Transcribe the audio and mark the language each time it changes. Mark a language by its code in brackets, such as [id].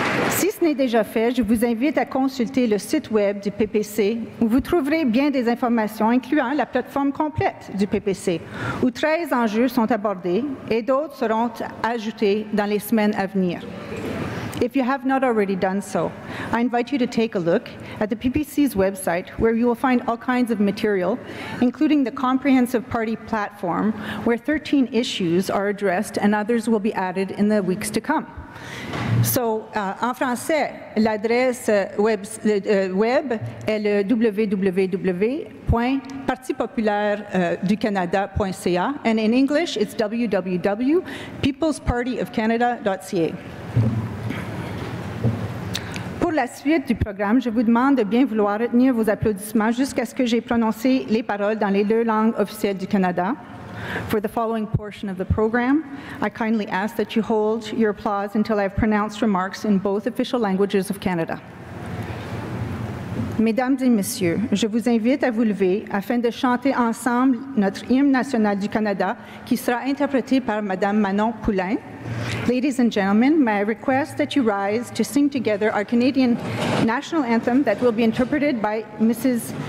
[fr] Si ce n'est déjà fait, je vous invite à consulter le site web du PPC où vous trouverez bien des informations incluant la plateforme complète du PPC, où 13 enjeux sont abordés et d'autres seront ajoutés dans les semaines à venir. [en] If you have not already done so, I invite you to take a look at the PPC's website where you will find all kinds of material, including the comprehensive party platform where 13 issues are addressed and others will be added in the weeks to come. [fr] So, en français, l'adresse web est le www.partipopulaireducanada.ca [en] and in English it's [fr] www.peoplespartyofcanada.ca. Pour la suite du programme, je vous demande de bien vouloir retenir vos applaudissements jusqu'à ce que j'ai prononcé les paroles dans les deux langues officielles du Canada. [en] For the following portion of the program, I kindly ask that you hold your applause until I have pronounced remarks in both official languages of Canada. [fr] Mesdames et messieurs, je vous invite à vous lever afin de chanter ensemble notre hymne national du Canada qui sera interprété par Madame Manon Poulain. [en] Ladies and gentlemen, may I request that you rise to sing together our Canadian national anthem that will be interpreted by Mrs.